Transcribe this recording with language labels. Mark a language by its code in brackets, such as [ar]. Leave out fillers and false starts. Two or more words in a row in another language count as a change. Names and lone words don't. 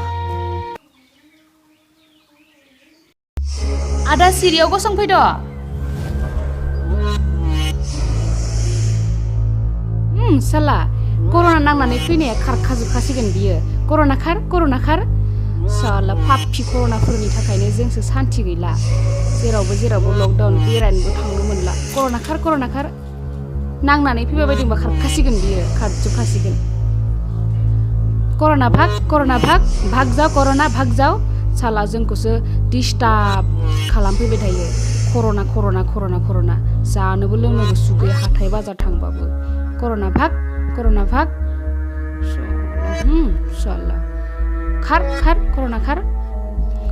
[brx] आदा सिरियाव गसंफैद' साला कर'ना नांनानै फैनाया खारखाजोबखासिगोन बियो कर'ना खार साला फाफि कर'नाफोरनि थाखायनो जोंसो सान्थि गैला जेरावबो लकडाउन बेरायनोबो थांनो मोनला कर'ना खार नांनानै फैबाय बायदोंबा खारखासिगोन बियो खारजोबखासिगोन कर'ना [hi] भाग जाओ [brx] कर'ना [hi] भाग जाओ [brx] साला जोंखौसो डिस्टार्ब खालामफैबाय थायो कर'ना जानोबो लोंनोबो सुगैया हाथाय बाजार थांबाबो कर'ना भाग साला खार कर'ना खार